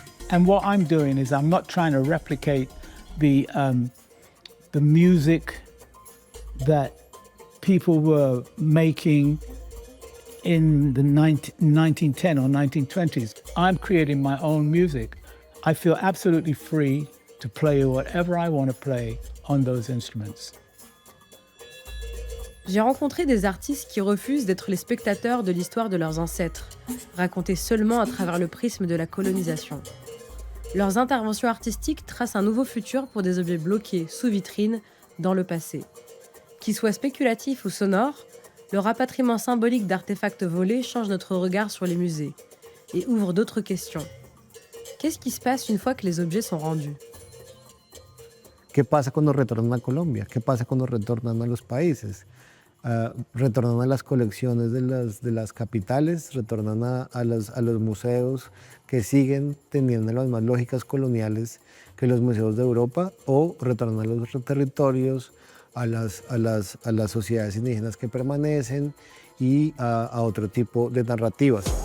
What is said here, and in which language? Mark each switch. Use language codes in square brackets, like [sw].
[en] And what I'm doing is I'm not trying to replicate the music that people were making in the 1910 or 1920s. I'm creating my own music. I feel absolutely free to play whatever I want to play on those instruments. [fr] J'ai rencontré des artistes qui refusent d'être les spectateurs de l'histoire de leurs ancêtres, racontée seulement à travers le prisme de la colonisation. Leurs interventions artistiques tracent un nouveau futur pour des objets bloqués sous vitrine dans le passé. Qu'ils soient spéculatifs ou sonores, le rapatriement symbolique d'artefacts volés change notre regard sur les musées et ouvre d'autres questions. Qu'est-ce qui se passe une fois que les objets sont rendus? [es] ¿Qué pasa cuando retornan a Colombia? ¿Qué pasa cuando retornan a los países? retornan a las colecciones de las capitales, retornan a los museos que siguen teniendo las mismas lógicas coloniales que los museos de Europa, o retornan a los territorios, a las sociedades indígenas que permanecen y a otro tipo de narrativas.